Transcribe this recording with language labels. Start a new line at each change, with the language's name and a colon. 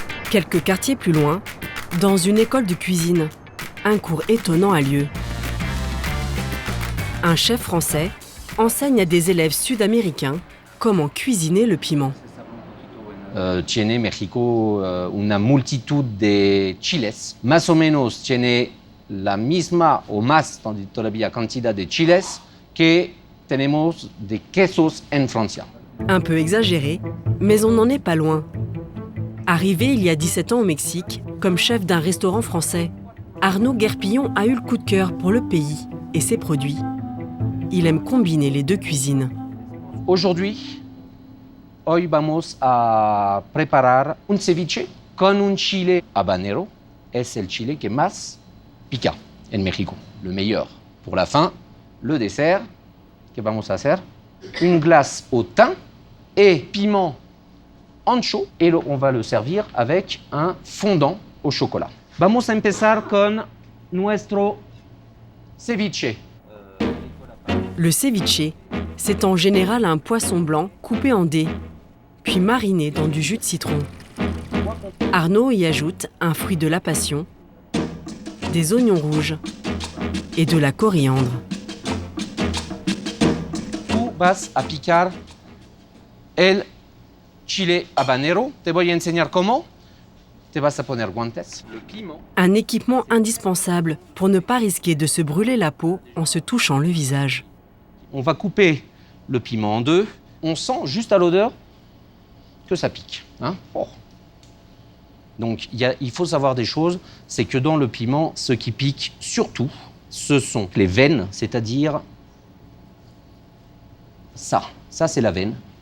French: Quelques quartiers plus loin, dans une école de cuisine, un cours étonnant a lieu. Un chef français enseigne à des élèves sud-américains comment cuisiner le piment.
Spanish: Tiene México una multitud de chiles. Más o menos tiene la misma o más todavía cantidad de chiles que tenemos de quesos en Francia.
French: Un peu exagéré, mais on n'en est pas loin. Arrivé il y a 17 ans au Mexique, comme chef d'un restaurant français, Arnaud Guerpillon a eu le coup de cœur pour le pays et ses produits. Il aime combiner les 2 cuisines. Aujourd'hui,
Spanish: hoy vamos a preparar un ceviche con un chile habanero. Es el chile que más pica en México,
French: le meilleur. Pour la fin, le dessert,
Spanish: que vamos a hacer,
French: une glace au thym et piment ancho, et on va le servir avec un fondant au chocolat.
Spanish: Vamos a empezar con nuestro ceviche.
French: Le ceviche, c'est en général un poisson blanc coupé en dés, puis mariné dans du jus de citron. Arnaud y ajoute un fruit de la passion, des oignons rouges et de la coriandre.
Spanish: Tú vas a picar el chile habanero. Te voy a enseñar cómo. Te vas a poner guantes.
French: Le piment. Un équipement indispensable pour ne pas risquer de se brûler la peau en se touchant le visage. On va couper le piment en 2. On sent juste à l'odeur que ça pique. Hein? Oh. Donc il faut savoir des choses, c'est que dans le piment, ce qui pique surtout, ce sont les veines, c'est-à-dire ça. Ça, c'est la veine.